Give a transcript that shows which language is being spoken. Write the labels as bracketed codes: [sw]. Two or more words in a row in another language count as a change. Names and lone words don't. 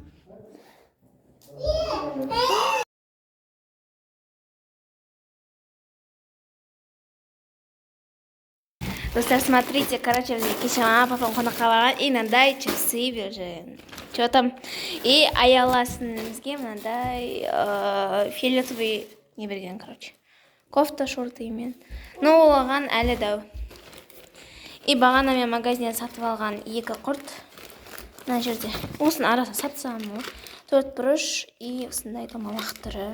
[kk] Достар, смотрите, короче, кеше мама папам қонаққа барған, и мынандай часы бер. [ru] Что там? [kk] И аяласымызге мынандай фиолетовый не берген, короче. Кофта, шорты мен. Но оған әлі дәу. И бағана мен магазиннен сатып алған екі құрт. Мына жерде. Осыны араса сатсам, 4 бұрыш и осындай домалақ түрі.